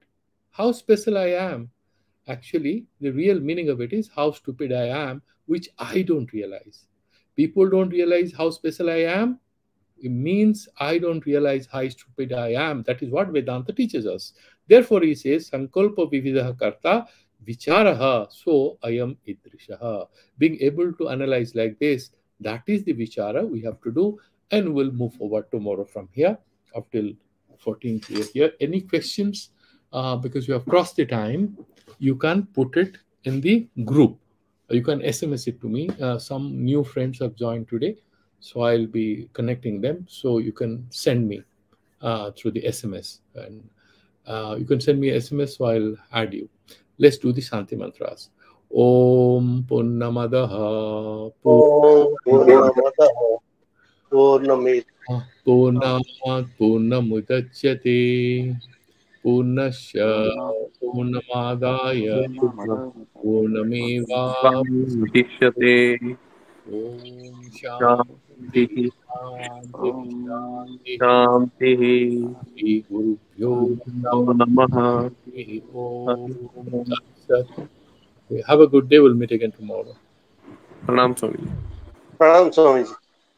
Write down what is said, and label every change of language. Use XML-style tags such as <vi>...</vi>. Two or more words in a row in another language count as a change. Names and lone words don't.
<en>How special I am. Actually, the real meaning of it is how stupid I am, which I don't realize. People don't realize how special I am. It means I don't realize how stupid I am. That is what Vedanta teaches us.</en> <sa>Therefore, he says, सङ्कल्प विविधः कर्ता विचारः सः अयम् ईदृशः.</sa> <en>Being able to analyze like this, that is the vichara we have to do, and we'll move forward tomorrow from here up till 14th here. Any questions? Because we have crossed the time, you can put it in the group. You can SMS it to me. Some new friends have joined today, so I'll be connecting them. So you can send me through the SMS, and you can send me SMS, so I'll add you. Let's do the Shanti mantras.</en> <sa>ॐ पूर्णमदः ॐ पूर्णमदः पूर्णमिदम् पूर्णात् पूर्णमुदच्यते पूर्णस्य पूर्णमादाय पूर्णमेव विशिष्यते ॐ शान्तिः शान्तिः शान्तिः शान्तिः शान्तिः श्री गुरुभ्यो गुरुभ्यो नमः ॐ तत् सत्.</sa> <en>Have a good day. We'll meet again tomorrow.</en> <hi>प्रणाम स्वामी प्रणाम स्वामीजी.</hi>